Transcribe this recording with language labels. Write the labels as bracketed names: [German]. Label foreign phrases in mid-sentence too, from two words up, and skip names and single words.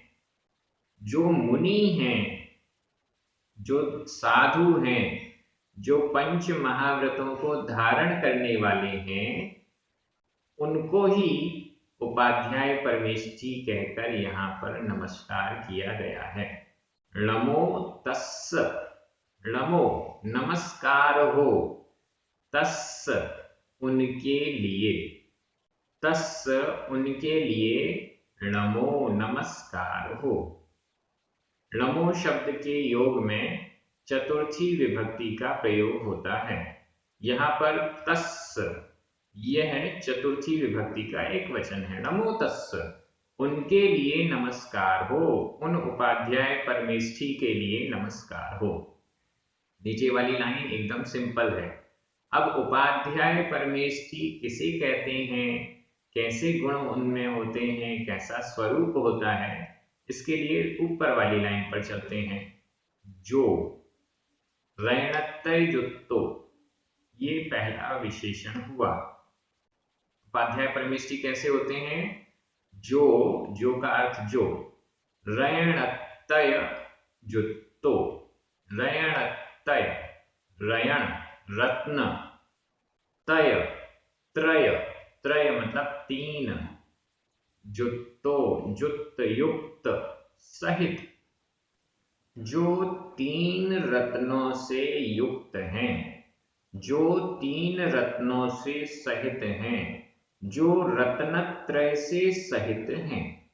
[Hindi] जो मुनि हैं, जो साधु हैं, जो 5 महाव्रतों को धारण करने वाले हैं, उनको ही उपाध्याय परमेष्ठी कहकर यहाँ पर नमस्कार किया गया है। [Prakrit languages] नमो तस्स, [Hindi] नमो नमस्कार हो, तस्स उनके लिए, तस्स उनके लिए नमो नमस्कार हो। नमो शब्द के योग में चतुर्थी विभक्ति का प्रयोग होता है। यहाँ पर तस्स, यह चतुर्थी विभक्ति का एक वचन है। [Prakrit languages] नमो तस्स, [Hindi] उनके लिए नमस्कार हो, उन उपाध्याय परमेष्ठी के लिए नमस्कार हो। नीचे वाली लाइन एकदम सिंपल है। अब उपाध्याय परमेष्ठी किसे कहते हैं, कैसे गुण उनमें होते हैं, कैसा स्वरूप होता है, इसके लिए ऊपर वाली लाइन पर चलते हैं। [Prakrit languages] जो रैणत्तय जुत्तो, [Hindi] ये पहला विशेषण हुआ। उपाध्याय परमेष्ठी कैसे होते हैं? जो का अर्थ जो, [Prakrit languages] रैणत्तय जुत्तो, रैणत्तय रयण [Hindi] रत्न, तय त्रय, त्रय मतलब 3, [Prakrit languages] जुत्तो जुत्त [Hindi] युक्त सहित, जो 3 रत्नों से युक्त हैं, जो 3 रत्नों से सहित हैं, जो रत्नत्रय से सहित हैं।